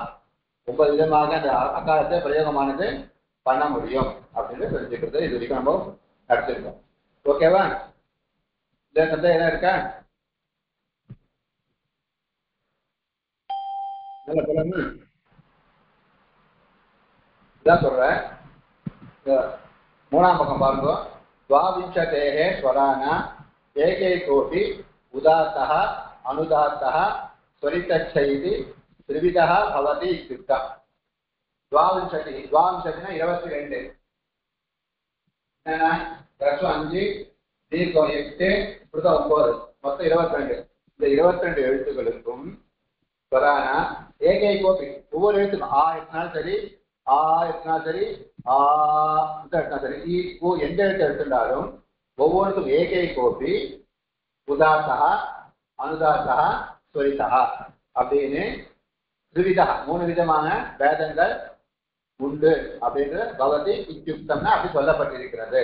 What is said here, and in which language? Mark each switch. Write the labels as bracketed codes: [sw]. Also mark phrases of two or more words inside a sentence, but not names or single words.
[ta] 9 விதமாக அந்த அகாரத்தை பிரயோகமானது பண்ண முடியும் அப்படின்னு தெரிஞ்சுக்கிறது இது வரைக்கும் நம்ம நடத்திருக்கோம். ஓகேவா? இந்த சந்தேகம் என்ன இருக்கா? நல்ல பலன்னு இதான் சொல்றேன். 3ஆம் பக்கம் பாருங்க. [sa] द्वाविंशतेः स्वराणाम् एकैकोऽपि उदात्तः अनुदात्तः स्वरितच्च इति त्रिविधः भवति इत्युक्तम्. [ta] द्वाविंशतिः 22 என்னன்னா ரஸ்வம் 5, தீர்க்கம் 8, புருதம் 9, மொத்தம் 22. இந்த 22 எழுத்துக்களுக்கும் [sa] स्वराणां एकैकोऽपि [ta] ஒவ்வொரு எழுத்துக்கும் ஆ எத்தனாலும் சரி, ஆ எத்தனாலும் சரி, ஆ எத்தனா சரி, எந்த எழுத்து எடுத்துட்டாலும் ஒவ்வொருக்கும் [sa] एकै कोऽपि उदात्ता अनुदात्ता स्वरिता [ta] அப்படின்னு திரிவிதா 3 விதமான வேதங்கள் உண்டு அப்படின்ற [sa] भवति इत्युक्तम् [ta] அப்படி சொல்லப்பட்டிருக்கிறது.